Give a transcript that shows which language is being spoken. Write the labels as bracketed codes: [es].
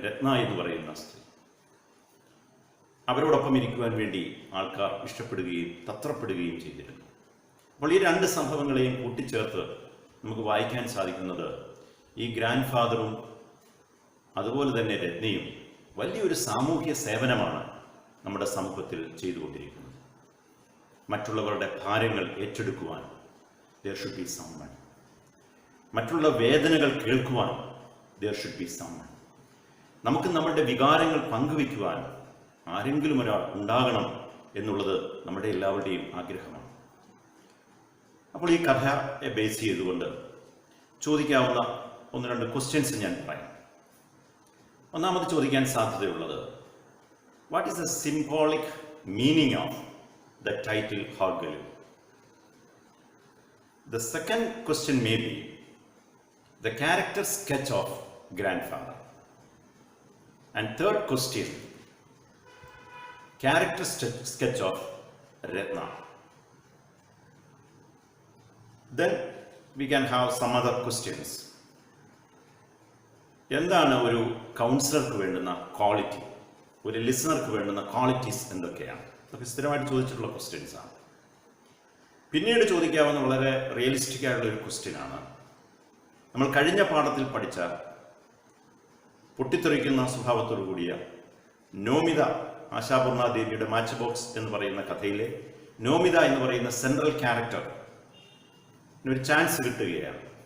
[ml] രത്ന എന്ന് പറയുന്ന സ്ത്രീ, അവരോടൊപ്പം ഇരിക്കുവാൻ വേണ്ടി ആൾക്കാർ ഇഷ്ടപ്പെടുകയും തത്രപ്പെടുകയും ചെയ്തിരുന്നു. അപ്പോൾ ഈ രണ്ട് സംഭവങ്ങളെയും കൂട്ടിച്ചേർത്ത് നമുക്ക് വായിക്കാൻ സാധിക്കുന്നത് ഈ ഗ്രാൻഡ് ഫാദറും അതുപോലെ തന്നെ രത്നയും വലിയൊരു സാമൂഹ്യ സേവനമാണ് നമ്മുടെ സമൂഹത്തിൽ ചെയ്തുകൊണ്ടിരിക്കുന്നത്. മറ്റുള്ളവരുടെ ഭാരങ്ങൾ ഏറ്റെടുക്കുവാൻ [en] there should be someone. [ml] മറ്റുള്ള വേദനകൾ കേൾക്കുവാൻ [en] there should be someone. [ml] നമുക്ക് നമ്മളുടെ വികാരങ്ങൾ പങ്കുവയ്ക്കുവാൻ ആരെങ്കിലും ഒരാൾ ഉണ്ടാകണം എന്നുള്ളത് നമ്മുടെ എല്ലാവരുടെയും ആഗ്രഹമാണ്. അപ്പോൾ ഈ കഥയെ ബേസ് ചെയ്തുകൊണ്ട് ചോദിക്കാവുന്ന 1-2 ക്വസ്റ്റ്യൻസ് ഞാൻ പറയാം. ഒന്നാമത് ചോദിക്കാൻ സാധ്യതയുള്ളത്, [en] What is the symbolic meaning of the title ഹോർഗലു? The second question may be the character sketch of grandfather. And third question, character sketch of Ratna. Then we can have some other questions. [ml] എന്താണ് ഒരു കൗൺസിലർക്ക് വേണ്ടുന്ന quality, ഒരു ലിസണർക്ക് വേണ്ടുന്ന qualities എന്തൊക്കെയാണ്? അതൊക്കെ സ്ഥിരമായിട്ട് ചോദിച്ചിട്ടുള്ള questions ആണ്. പിന്നീട് ചോദിക്കാവുന്ന വളരെ റിയലിസ്റ്റിക് ആയിട്ടുള്ള ഒരു ക്വസ്റ്റ്യനാണ്, നമ്മൾ കഴിഞ്ഞ പാഠത്തിൽ പഠിച്ച പൊട്ടിത്തെറിക്കുന്ന സ്വഭാവത്തോടു കൂടിയ നോമിത, ആശാപൂർണ ദേവിയുടെ മാച്ച് ബോക്സ് എന്ന് പറയുന്ന കഥയിലെ നോമിത എന്ന് പറയുന്ന സെൻട്രൽ ക്യാരക്ടർ ഒരു ചാൻസ് കിട്ടുകയാണ്.